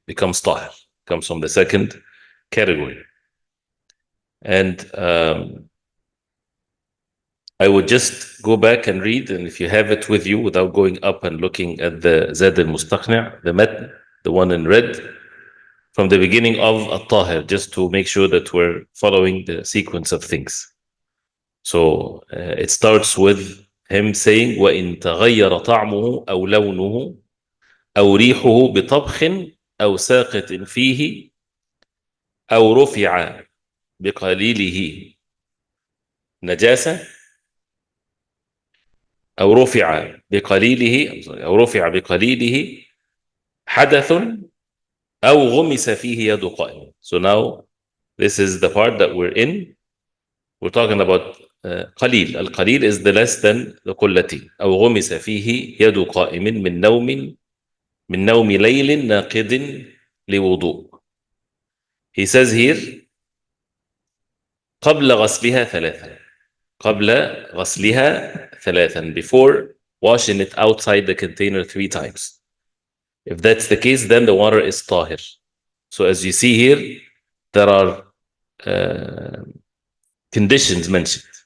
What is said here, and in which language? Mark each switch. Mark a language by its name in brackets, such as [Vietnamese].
[English] Becomes tahir, comes from the second category. And I would just go back and read, and if you have it with you without going up and looking at the Zad al-Mustaqni', the matn, the one in red, from the beginning of al-Tahir, just to make sure that we're following the sequence of things. So it starts with him saying, [Arabic] وَإِن تَغَيَّرَ طَعْمُهُ أَوْ لَوْنُهُ أَوْ رِيحُهُ بِطَبْخٍ أَوْ سَاقِطٍ فِيهِ أَوْ رُفِعَ بِقَلِيلِهِ نجاسة أو رفع بقليله حدث أو غمس فيه يد قائم. [English] So now this is the part that we're in. We're talking about قليل. القليل is the less than the قلتين. [Arabic] أو غمس فيه يد قائم من نوم ليل ناقد لوضوء. [English] He says here [Arabic] قبل غسلها ثلاثا, [English] before washing it outside the container 3 times. If that's the case, then the water is tahir. So as you see here, there are conditions mentioned.